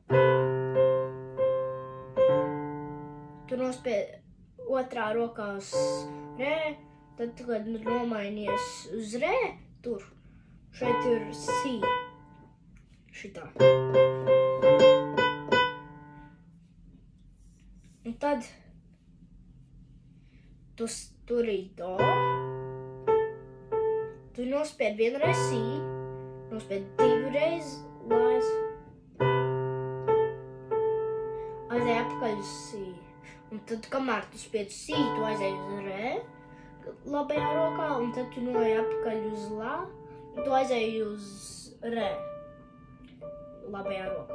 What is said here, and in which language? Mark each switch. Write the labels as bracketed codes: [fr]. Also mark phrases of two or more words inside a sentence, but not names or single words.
[lv] Tu nospied otrā rokā uz re. Tad, kad nomainies uz re, tur. Šeit ir si. Šitā. Un tad tu turī do. Tu nospied vienreiz si, nospied divreiz lais. Aizēj apakaļ uz si. Un tad, kamēr tu spied si, tu aizēj uz re labajā rokā, un tad tu noej apakaļ uz la, un tu aizēj uz re labajā rokā.